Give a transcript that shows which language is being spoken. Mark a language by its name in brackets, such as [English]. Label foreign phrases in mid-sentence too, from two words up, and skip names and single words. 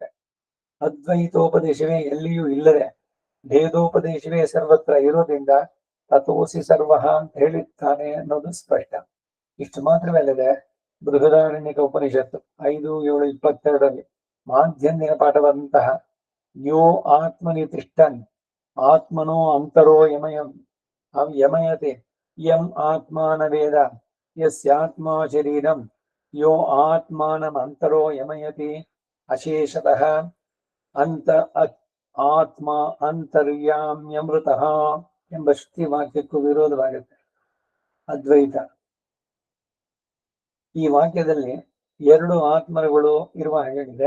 [Kannada] ಅದ್ವೈತೋಪದೇಶವೇ ಎಲ್ಲಿಯೂ ಇಲ್ಲದೆ ಭೇದೋಪದೇಶವೇ ಸರ್ವತ್ರ ಇರೋದ್ರಿಂದ [Sanskrit] ತಥೋಸಿ ಸರ್ವಃ [Kannada] ಅಂತ ಹೇಳಿರ್ತಾನೆ ಅನ್ನೋದು ಸ್ಪಷ್ಟ. ಇಷ್ಟು ಮಾತ್ರವೇ ಅಲ್ಲದೆ ಬೃಹದಾರಣ್ಯಕ ಉಪನಿಷತ್ತು 5:7-22 ಮಾಧ್ಯಂದಿನ ಪಾಠವಾದಂತಹ [Sanskrit] ಯೋ ಆತ್ಮನಿ ತಿಷ್ಠನ್ ಆತ್ಮನೋ ಅಂತರೋ ಯಮಯಂ ಯಮಯತೆ ಯಂ ಆತ್ಮಾನ ವೇದ ಯಸ್ಯಾತ್ಮಾ ಶರೀರಂ ಯೋ ಆತ್ಮಾನಮಂತರೋ ಯಮಯತಿ ಅಶೇಷತಃ ಅಂತ ಆತ್ಮ ಅಂತರ್ಯಾಮ್ಯಮೃತಃ [Kannada] ಎಂಬ ಶ್ರುತಿ ವಾಕ್ಯಕ್ಕೂ ವಿರೋಧವಾಗುತ್ತೆ ಅದ್ವೈತ. ಈ ವಾಕ್ಯದಲ್ಲಿ ಎರಡು ಆತ್ಮರುಗಳು ಇರುವ ಹಾಗಿದೆ.